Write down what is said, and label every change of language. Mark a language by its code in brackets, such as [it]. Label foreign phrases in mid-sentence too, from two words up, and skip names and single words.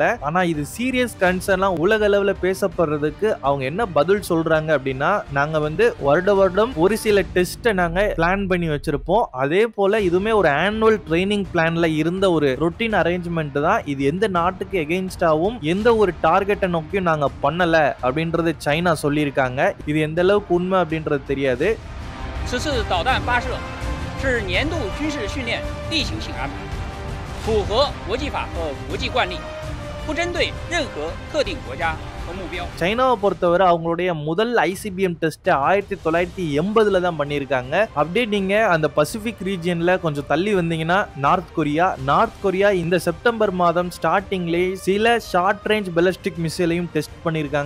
[ta] ஆனா இது [en] serious concern [ta] உலக அளவுல பேசப்படுறதுக்கு அவங்க என்ன பதில் சொல்றாங்க அப்படின்னா, நாங்க வந்து வருடம் ஒரு சில டெஸ்ட்டை நாங்க பிளான் பண்ணி வச்சிருப்போம். அதே போல இதுமே ஒரு [en] annual training plan [ta] இருந்த ஒரு [en] routine arrangement [ta] தான். இது எந்த நாட்டுக்கு எகெயின்ஸ்டாவும் எந்த ஒரு டார்கெட்டை நோக்கியும் நாங்க பண்ணல அப்படின்றது சைனா சொல்லியிருக்காங்க. இது எந்த அளவுக்கு உண்மை அப்படின்றது தெரியாது. [zh] 此次导弹发射是年度军事训练例行性安排，符合国际法和国际惯例，不针对任何特定国家和目标。 [ta] சைனாவை பொறுத்தவரை அவங்களுடைய முதல் [en] ICBM test [ta] 1980ல தான் பண்ணியிருக்காங்க. அப்படியே நீங்க அந்த [en] pacific region [ta] கொஞ்சம் தள்ளி வந்தீங்கன்னா நார்த் கொரியா இந்த செப்டம்பர் மாதம் ஸ்டார்டிங்லேயே சில [en] short range ballistic missile [ta] டெஸ்ட் பண்ணியிருக்காங்க.